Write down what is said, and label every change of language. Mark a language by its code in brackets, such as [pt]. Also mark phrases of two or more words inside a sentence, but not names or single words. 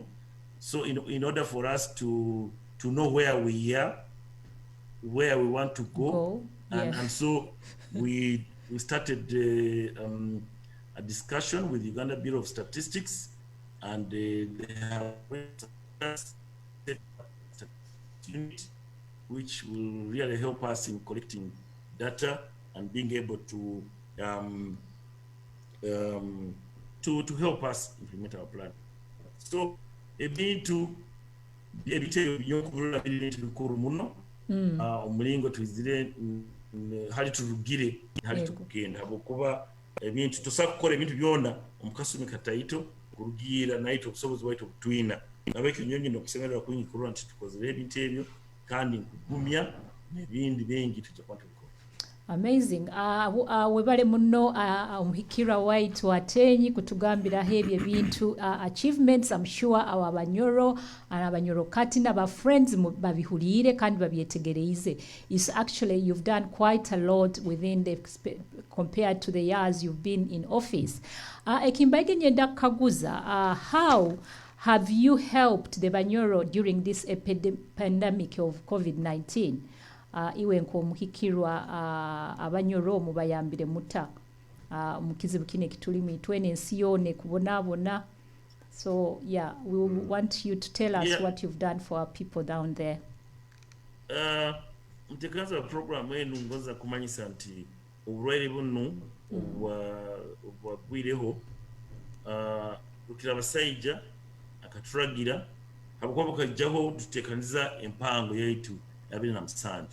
[en] So in order for us to know where we are, where we want to go, and so we started a discussion with Uganda Bureau of Statistics, and they have unit which will really help us in collecting data and being able to help us implement our plan. [nyo] So ebintu ebitero byokulula bintu bikuru muno omulingo twizire hali turugire hali tukugenda habokuba ebintu tusobola kukola ebintu byona omukasumi kataito kurugira naito okusoboza waito kutwina nabeke nyonyi nokusemerera kunyikuru nti tukozere ebintu ebyo kandi nkugumya nebindi bingi tujakwata. [en] Amazing. [nyo] Webale muno Omuhikirwa waitu Ateenyi kutugambira hebye bintu achievements. [en] I'm sure our [nyo] Bunyoro and Abanyoro kati na ba friends babihulire kandi babyetegereize. [en] Is actually you've done quite a lot within the compared to the years you've been in office. [nyo] Ekimbaige nyenda kaguza [en] how have you helped the Bunyoro during this pandemic of COVID-19? [nyo] Iwe nk'Omuhikirwa Abanyoro mubayambire muta mukizibu kine kituli mitwene ensi yone kubonabona. [en] So yeah, we want you to tell us what you've done for our people down there. [nyo] Mtekaza program enu ngoza kumanyisa nti obulwaire buno obwagwireho ukira abasajja akaturagira habukwabo kajjaho tutekaniza empango yaitu abiri na musanju.